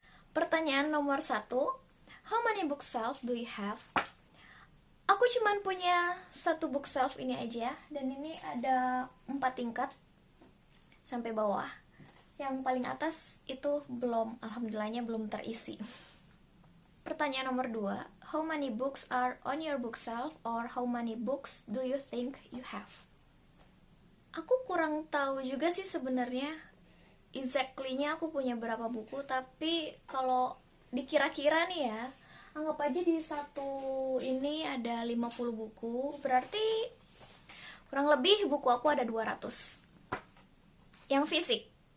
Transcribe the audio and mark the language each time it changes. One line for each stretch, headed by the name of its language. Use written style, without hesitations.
Indonesian: Pertanyaan nomor 1,
English: how many bookshelf do you have?
Indonesian: Aku cuman punya satu bookshelf ini aja, dan ini ada 4 tingkat sampai bawah. Yang paling atas itu belum, alhamdulillahnya belum terisi. Pertanyaan nomor 2,
English: how many books are on your bookshelf, or how many books do you think you have?
Indonesian: Aku kurang tahu juga sih sebenarnya exactly-nya aku punya berapa buku, tapi kalau dikira-kira nih ya, anggap aja di satu ini ada 50 buku, berarti kurang lebih buku aku ada 200 yang fisik.